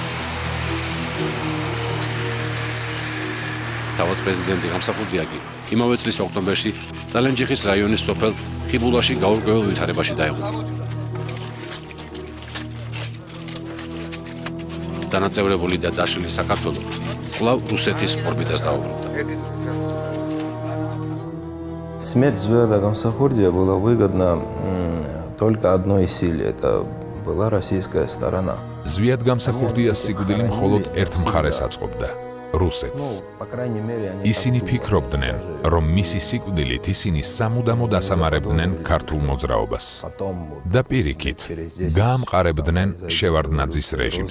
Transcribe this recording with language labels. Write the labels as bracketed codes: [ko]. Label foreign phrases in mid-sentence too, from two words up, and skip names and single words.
[ka] თავად პრეზიდენტი გამსახურდია კი იმავე წლის ოქტომბერში წალენჯიხის რაიონის სოფელ ხიბულაში გაურკვეველ ვითარებაში დაიღუპა. დანაწევრებული და დაშლილი საქართველო კვლავ რუსეთის ორბიტას დაუბრუნდა. [ru] Смерть Зуяда Гамсахурдия была выгодна только одной силе. Это была российская сторона. [ka] ზვიად გამსახურდიას სიკვდილი მხოლოდ ერთ მხარეს აწყობდა, რუსეთს. ისინი ფიქრობდნენ, რომ მისი სიკვდილით ისინი სამუდამოდ ასამარებდნენ ქართულ მოძრაობას და პირიქით გაამყარებდნენ შევარდნაძის რეჟიმს.